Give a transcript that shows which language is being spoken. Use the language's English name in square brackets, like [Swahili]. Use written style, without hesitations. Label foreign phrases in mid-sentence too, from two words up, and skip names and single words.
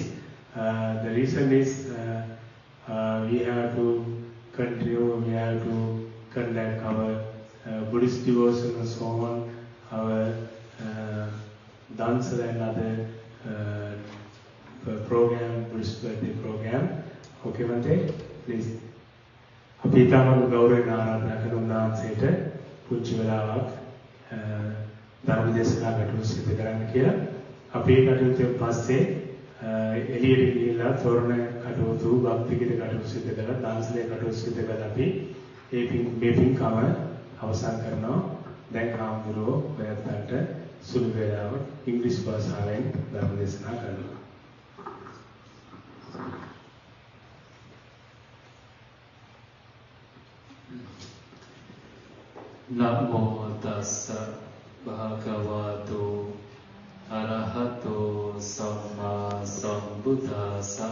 [English] The reason is we have to continue, we have to conduct our Buddhist devotional song, our dancer and other program, Buddhist birthday program. Okay, Bhante, please. [Sinhala] අපි තාම ගෞරවයෙන් ආරාධනා කරන උන්වහන්සේට පුංචි වෙලාවක් ධර්ම දේශනාවකට සිදු කරන්න කියලා. අපි ඒ කටයුත්තෙන් පස්සේ එළියට ගිහිල්ලා තොරණ කටයුතු, භක්තිගීත කටයුතු සිදු කරලා, දානසලේ කටයුතු සිදු කරලා අපි මේ පින්කම අවසන් කරනවා. දැන් හාමුදුරුවෝ ඔයත්න්ට සුළු වේලාවක් ඉංග්‍රීසි භාෂාවෙන් ධර්ම දේශනා කරනවා. [Pali] Namo tassa bhagavato arahato samma sambuddhassa.